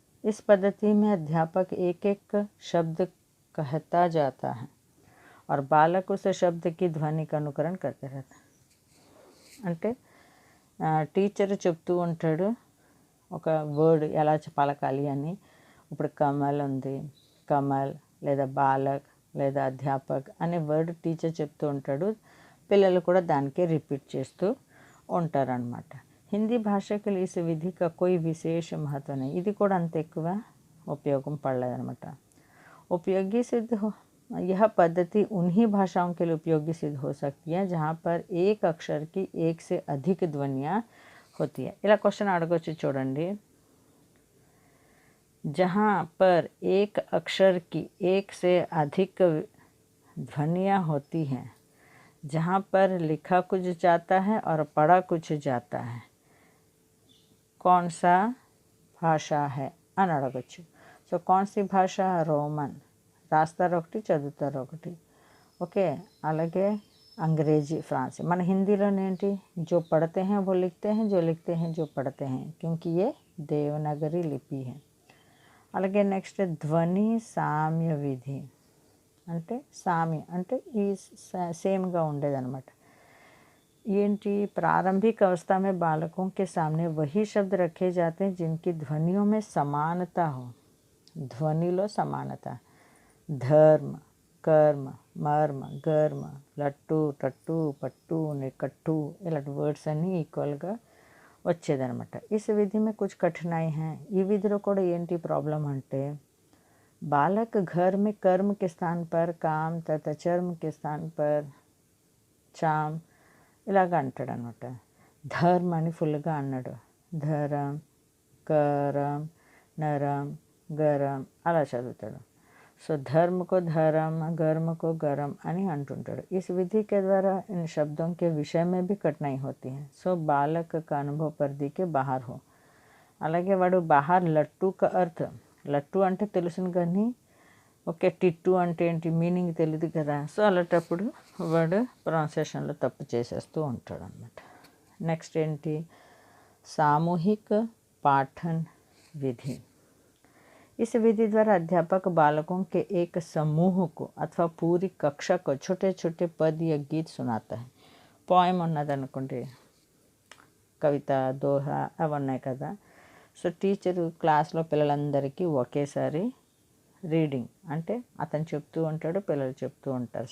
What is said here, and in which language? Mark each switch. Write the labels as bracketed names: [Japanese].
[Hindi] इस पद्धति में अध्यापक एक एक शब्द कहता जाता है और बालक उस शब्द की ध्वनि का अनुकरण करते रहता है. [Telugu] అంటే టీచర్ చెప్తూ ఉంటాడు ఒక వర్డ్ ఎలా పలకాలి అని. ఇప్పుడు కమల్ ఉంది, కమల్ లేదా బాలక్ లేదా అధ్యాపక్ అనే వర్డ్ టీచర్ చెప్తూ ఉంటాడు, పిల్లలు కూడా దానికే రిపీట్ చేస్తూ ఉంటారనమాట. హిందీ భాషకి [Hindi] इस विधि का कोई विशेष महत्व नहीं. [Telugu] ఇది కూడా అంత ఎక్కువ ఉపయోగం పడలేదనమాట. [Hindi] उपयोगी सिद्ध हो यह पद्धति उन्हीं भाषाओं के लिए उपयोगी सिद्ध हो सकती है जहाँ पर एक अक्षर की एक से अधिक ध्वनियाँ होती है. [Telugu] ఇలా క్వశ్చన్ అడగొచ్చు చూడండి, [Hindi] जहाँ पर एक अक्षर की एक से अधिक ध्वनियाँ होती हैं, जहाँ पर लिखा कुछ जाता है और पढ़ा कुछ जाता है, कौन सा भाषा है [Telugu] అని అడగొచ్చు. సో [Hindi] कौन सी भाषा, [Telugu] రోమన్, రాస్తారు ఒకటి చదువుతారు ఒకటి. ఓకే, అలాగే अंग्रेजी, फ्रांसी. మన హిందీలోనే ఏంటి, [Hindi] जो पढ़ते हैं वो लिखते हैं, जो लिखते हैं जो पढ़ते हैं, क्योंकि ये देवनागरी लिपि है. [Telugu] అలాగే నెక్స్ట్ ధ్వని సామ్య విధి. అంటే సామి అంటే ఈ సేమ్గా ఉండేదన్నమాట. [Hindi] ఏంటి प्रारंभिक अवस्था में बालकों के सामने वही शब्द रखे जाते हैं जिनकी ध्वनियों में समानता हो. [Telugu] ధ్వనిలో సమానత. ధర్మ, కర్మ, మర్మ, గర్మ, లట్టు, టట్టు, పట్టు, నికట్టు ఇలాంటి వర్డ్స్ అన్నీ ఈక్వల్గా వచ్చేదనమాట. [Hindi] ఇస్ విధి में कुछ कठिनाई है. [Telugu] ఈ విధిలో కూడా ఏంటి ప్రాబ్లం అంటే [Hindi] बालक घर में कर्म के स्थान पर काम तथा चर्म के स्थान पर చామ్ [Telugu] ఇలాగ అంటాడు అనమాట. ధర్మ అని ఫుల్గా అన్నాడు. ధరం, కరం, నరం, గరం అలా చదువుతాడు. సో [Hindi] धर्म को धर्म, गर्म को गरम [Telugu] అని అంటుంటాడు. [Hindi] इस विधि के द्वारा इन शब्दों के विषय में भी कठिनाई होती है. సో बालक का अनुभव परिधि के बाहर हो. [Telugu] అలాగే వాడు బాహర్ లట్టు కా అర్థ, లట్టు అంటే తెలుసును కానీ ఓకే టిట్టు అంటే ఏంటి మీనింగ్ తెలియదు కదా. సో అలాంటప్పుడు వాడు ప్రొనౌన్సియేషన్లో తప్పు చేసేస్తూ ఉంటాడు అన్నమాట. నెక్స్ట్ ఏంటి [Hindi] सामूहिक पाठन विधि. इस विधि द्वारा अध्यापक बालकों के एक समूह को अथवा पूरी कक्षा को छोटे छोटे पद या गीत सुनाता है. [Telugu] पोएम ఉన్నదనుకోండి, కవిత, దోహ అవి ఉన్నాయి కదా. సో టీచరు క్లాస్లో పిల్లలందరికీ ఒకేసారి రీడింగ్ అంటే అతను చెప్తూ ఉంటాడు, పిల్లలు చెప్తూ ఉంటారు.